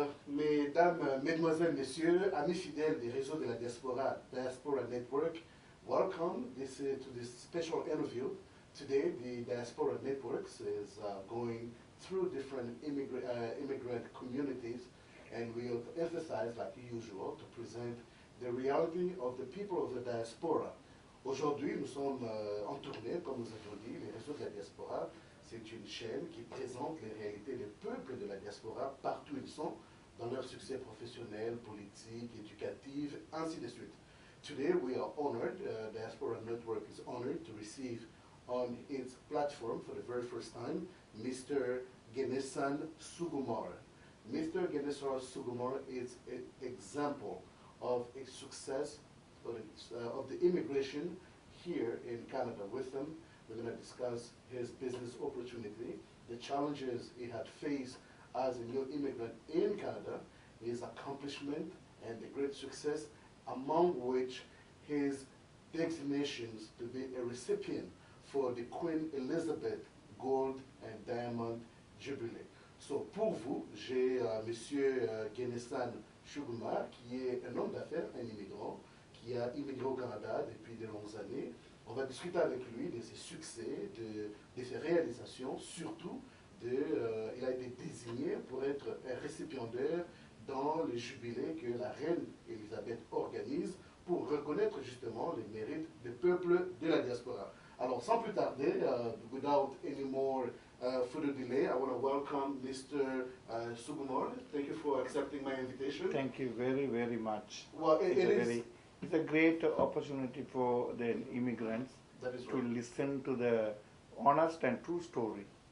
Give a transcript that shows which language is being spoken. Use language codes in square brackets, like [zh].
[fr] Mesdames, Mesdemoiselles, Messieurs, amis fidèles des réseaux de la Diaspora, [en] Diaspora Network, welcome to this special interview. Today, the Diaspora Networks is going through different immigrant communities, and we'll emphasize, like usual, to present the reality of the people of the diaspora. [fr] Aujourd'hui, nous sommes en tournée, comme nous avons dit, les réseaux de la Diaspora. C'est une chaîne qui présente les réalités des peuples de la diaspora partout où ils sont, dans leur succès professionnel, politique, éducatif, ainsi de suite. [en] Today we are honored, Diaspora Network is honored to receive on its platform for the very first time, Mr. Ganesan Sugumar. Mr. Ganesan Sugumar is an example of a success of the immigration here in Canada. With him, we're going to discuss his business opportunity, the challenges he had faced as a new immigrant in Canada, his accomplishment and the great success, among which his designations to be a recipient for the Queen Elizabeth Gold and Diamond Jubilee. [fr] So pour vous, j'ai Monsieur Ganesan Sugumar, qui est un homme d'affaires, un immigrant, qui a immigré au Canada depuis de longues années. On va discuter avec lui de ses succès, de ses réalisations, surtout il a été désigné pour être un récipiendaire dans le jubilé que la reine Elisabeth organise pour reconnaître justement les mérites des peuples de la diaspora. Alors sans plus tarder, [en] without any more further delay, I want to welcome Mr. Sugumar. Thank you for accepting my invitation. Thank you very, very much. Well, it's a great opportunity for the immigrants to listen to the honest and true story.